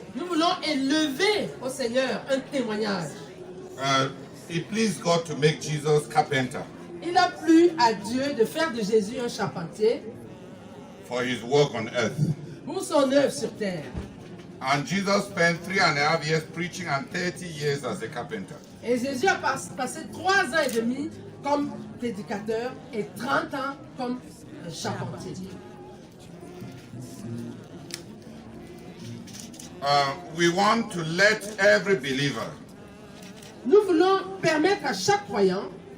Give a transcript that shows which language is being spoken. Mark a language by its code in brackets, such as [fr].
[fr] Nous voulons élever au Seigneur un témoignage. [en] It pleased God to make Jesus carpenter [fr] Il a plu à Dieu de faire de Jésus un charpentier [en] for his work on earth. [fr] pour son œuvre sur terre. [en] And Jesus spent 3.5 years preaching and 30 years as a carpenter. [fr] Et Jésus a passé 3 ans et demi comme prédicateur et 30 ans comme charpentier. [en] We want to let every believer [fr] Nous voulons permettre à chaque croyant